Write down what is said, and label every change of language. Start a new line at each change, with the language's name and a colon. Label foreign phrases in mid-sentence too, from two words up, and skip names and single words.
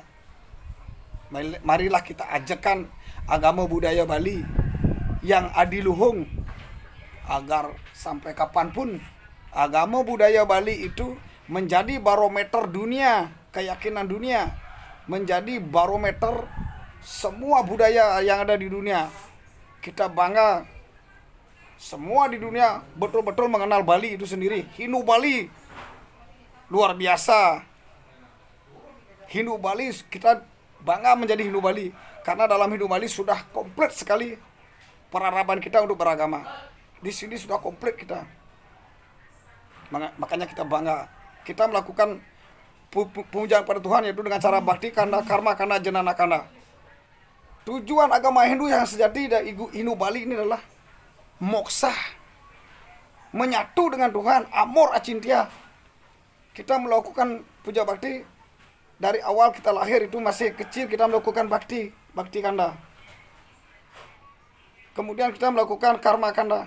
Indonesian: Marilah kita ajakkan agama budaya Bali yang adiluhung, agar sampai kapanpun agama budaya Bali itu menjadi barometer dunia, keyakinan dunia, menjadi barometer semua budaya yang ada di dunia. Kita bangga semua di dunia betul-betul mengenal Bali itu sendiri. Hindu Bali luar biasa. Hindu Bali, kita bangga menjadi Hindu Bali karena dalam Hindu Bali sudah komplit sekali peradaban kita untuk beragama. Di sini sudah komplit kita. Makanya kita bangga. Kita melakukan pemujaan pada Tuhan yaitu dengan cara bakti kanda, karma kanda, jenana kanda. Tujuan agama Hindu yang sejati dari Hindu Bali ini adalah moksa, menyatu dengan Tuhan, amor acintia. Kita melakukan puja bakti dari awal kita lahir itu masih kecil, kita melakukan bakti kanda. Kemudian kita melakukan karma kanda.